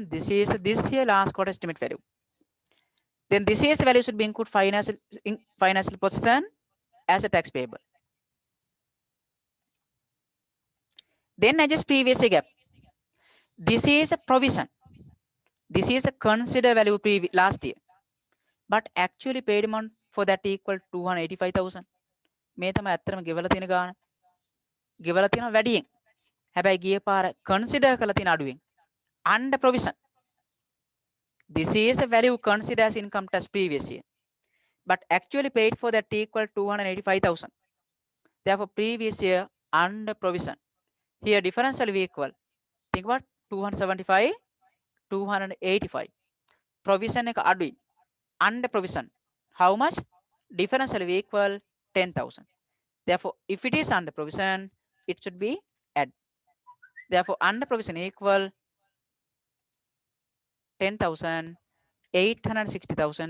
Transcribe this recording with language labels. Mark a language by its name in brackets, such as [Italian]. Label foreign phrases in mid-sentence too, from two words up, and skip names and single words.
[English] This is this year last quarter estimate value. Then this year's value should be include financial position as a tax payable. Then adjust previous year gap. This is a provision. This is a consider value last year. But actually paid amount for that equal 285,000. [Sinhala] මේ තමයි ඇත්තටම ගෙවලා තියෙන ගාණ. ගෙවලා තියෙන වැඩියෙන්. හැබැයි ගිය පාර consider කරලා තියෙන අඩුවෙන්. [English] Under provision. This is a value considered as income tax previous year. But actually paid for that equal 285,000. Therefore, previous year under provision. Here difference will be equal. think about 275, 285. [Sinhala] Provision එක අඩුයි. [English] Under provision. How much? Difference will be equal 10,000. Therefore, if it is under provision, it should be add. Therefore, under provision equal 10,000, 860,000.